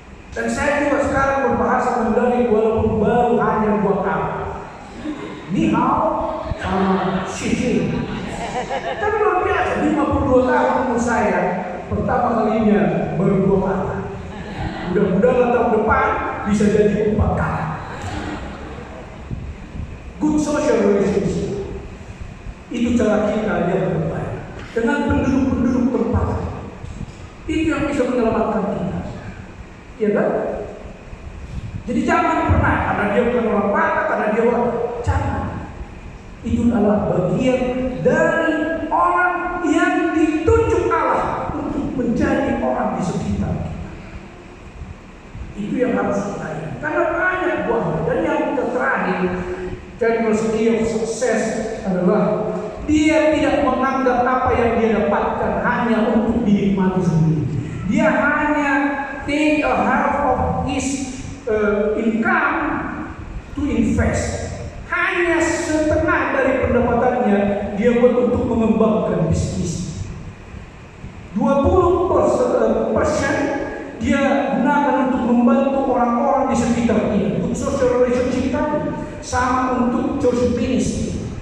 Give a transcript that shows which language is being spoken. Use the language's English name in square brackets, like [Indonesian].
[Indonesian] Dan saya juga sekarang berbahasa Mandarin walaupun baru hanya 2 kali. [Chinese] Ni hao [Indonesian] sama xi jing. Tapi luar biasa, 52 tahun umur saya pertama kalinya baru 2 kali. Mudah-mudahan tahun depan bisa jadi 4 kali. [English] Good social relationship. [Indonesian] Itu cara kita yang terbaik. Dengan penduduk-penduduk tempat. Itu yang bisa menyelamatkan kita. Ya kan? Jadi jangan pernah karena dia bukan orang Batak, karena dia orang jangan. Itu adalah bagian dari orang yang ditunjuk Allah untuk menjadi orang di sekitar kita. Itu yang harus kita ingat. Karena banyak buahnya. Dan yang terakhir, [English] key of success [Indonesian] adalah dia tidak menganggap apa yang dia dapatkan hanya untuk dinikmati sendiri. Dia hanya [English] take a half of his income to invest. [Indonesian] Hanya setengah dari pendapatannya dia buat untuk mengembangkan bisnis. 20% dia gunakan untuk membantu orang-orang di sekitar dia. Untuk [English] social relationship [Indonesian] tadi, sama untuk [English] church ministry.